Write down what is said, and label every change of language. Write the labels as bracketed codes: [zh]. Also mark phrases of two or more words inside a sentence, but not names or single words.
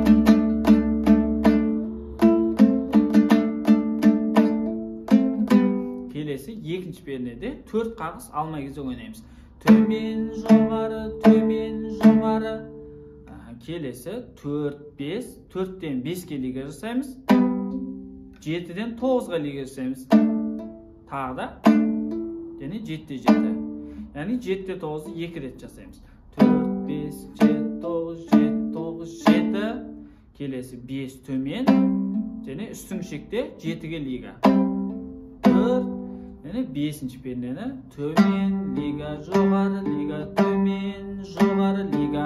[kk] Келесі екінші пернеде 4 қағыс алма кезек ойнаймыз. Төмен, жоғары, төмен, жоғары. Келесі 4, 5, 4-тен 5-ге лига жасаймыз. 7-ден 9-ға лига жасаймыз. Тағы да. Және 7-те 7. Yani 7'de 9'u 2 ret жасаймыз. 4, 5, 7, 9, 7, 9, 7. Келесі 5 төмен. Және үстіңгі шекте 7-ге лига. 4. Және 5-ші пернені төмен, лига, жоғары, лига, төмен, жоғары, лига.